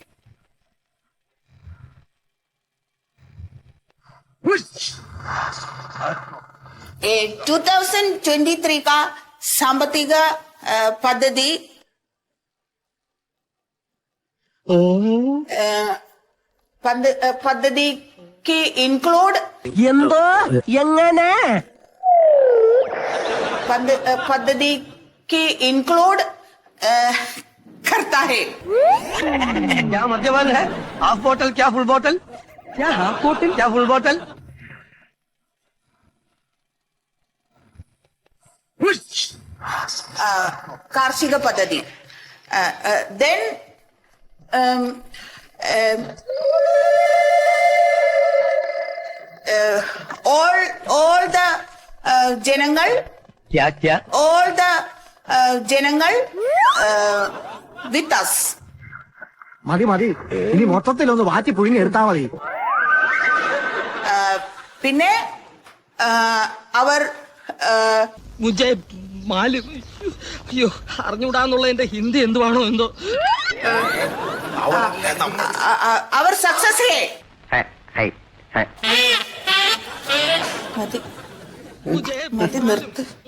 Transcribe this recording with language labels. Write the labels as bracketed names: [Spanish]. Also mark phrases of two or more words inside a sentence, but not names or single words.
[Malayalam] 2023 का സാമ്പത്തിക പദ്ധതി പദ്ധതിക്ക് ഇൻക്ലൂഡ് പദ്ധതിക്ക് ഇൻക്ലൂഡ് [Hindi] करता है. क्या मद्यपान है? हाफ बोतल क्या फुल बोतल? क्या हाफ बोतल क्या फुल बोतल? [Malayalam] കാർഷിക പദ്ധതി. [English] Then all the ജനങ്ങൾ all the ജനങ്ങൾ with us. [Malayalam] മതി മതി, ഇനി മൊത്തത്തിലൊന്ന് വാറ്റി പുഴുങ്ങി എടുത്താ മതി. പിന്നെ അവർ [Hindi] मुझे मालूम, [Malayalam] അയ്യോ അറിഞ്ഞൂടാന്നുള്ള എന്റെ ഹിന്ദി എന്തുവാണോ എന്തോ. അവർ സക്സസ് മതി മതി നിർത്ത്.